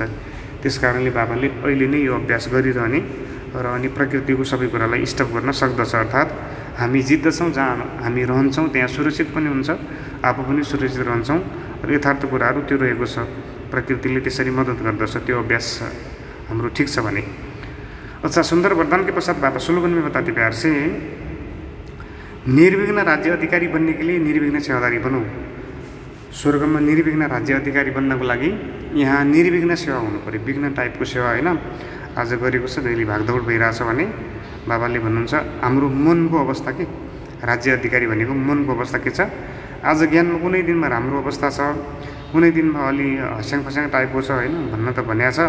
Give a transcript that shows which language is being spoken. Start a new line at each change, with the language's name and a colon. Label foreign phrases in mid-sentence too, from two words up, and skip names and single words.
Nepali: त्यस कारणले बाबाले अहिले नै यो अभ्यास गरिरहने र अनि प्रकृतिको सबै कुरालाई स्टप गर्न सक्दछ। अर्थात् हामी जित्दछौँ, जहाँ हामी रहन्छौँ त्यहाँ सुरक्षित पनि हुन्छ, आफू पनि सुरक्षित रहन्छौँ र यथार्थ कुराहरू त्यो रहेको छ। प्रकृतिले त्यसरी मद्दत गर्दछ, त्यो अभ्यास हाम्रो ठिक छ भने।
Hindi: अच्छा, सुंदर वरदान के पश्चात बाबा स्लोगन में बताते प्यार से, निर्विघ्न राज्य अधिकारी बनने के लिए निर्विघ्न सेवादारी बनो।
Nepali: स्वर्ग में निर्विघ्न राज्य अधिकारी बन्नको लागि यहाँ निर्विघ्न सेवा हुनु पर्यो। विघ्न टाइपको सेवा होइन आज गरेको छ, जहिले भागदौड भइरहेछ भने बाबाले भन्नुहुन्छ हाम्रो मनको अवस्था के, राज्य अधिकारी भनेको मनको अवस्था के छ। आज ज्ञानमा कुनै दिनमा राम्रो अवस्था छ, कुनै दिनमा अलि हस्याङ फस्याङ टाइपको छ होइन, भन्न त भनिया छ।